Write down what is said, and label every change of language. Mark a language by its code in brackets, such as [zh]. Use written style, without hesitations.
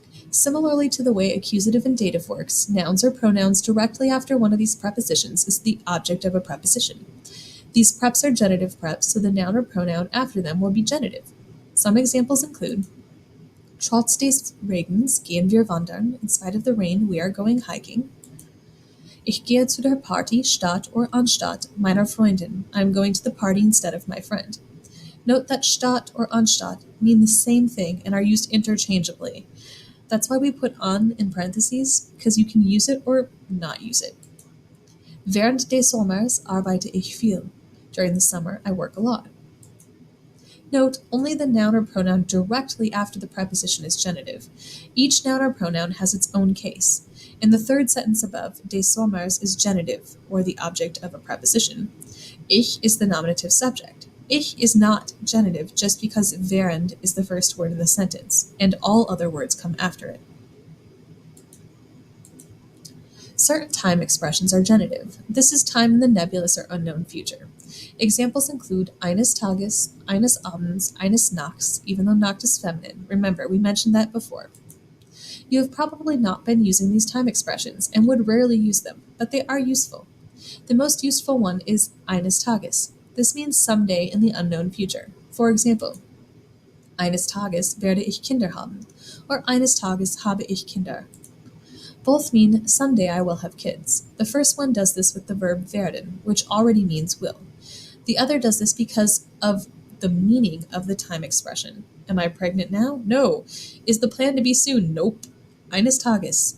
[en] Similarly to the way accusative and dative works, nouns or pronouns directly after one of these prepositions is the object of a preposition. These preps are genitive preps, so the noun or pronoun after them will be genitive. Some examples include [de] Trotz des Regens gehen wir wandern. [en] In spite of the rain, we are going hiking. [de] Ich gehe zu der Party statt or anstatt meiner Freundin. [en] I am going to the party instead of my friend. Note that statt or anstatt mean the same thing and are used interchangeably. That's why we put on in parentheses, because you can use it or not use it. [de] Während des Sommers arbeite ich viel. [en] During the summer, I work a lot. Note, only the noun or pronoun directly after the preposition is genitive. Each noun or pronoun has its own case. In the third sentence above, [de] des Sommers [en] is genitive, or the object of a preposition. Ich is the nominative subject. Ich is not genitive just because während is the first word in the sentence, and all other words come after it. Certain time expressions are genitive. This is time in the nebulous or unknown future. Examples include [de] eines Tages, eines Abends, eines Nachts, [en] even though Nacht is feminine. Remember, we mentioned that before. You have probably not been using these time expressions and would rarely use them, but they are useful. The most useful one is [de] eines Tages. [en] This means someday in the unknown future. For example, [de] eines Tages werde ich Kinder haben, or eines Tages habe ich Kinder. [en] Both mean someday I will have kids. The first one does this with the verb werden, which already means will. The other does this because of the meaning of the time expression. Am I pregnant now? No. Is the plan to be soon? Nope. [de] Eines Tages.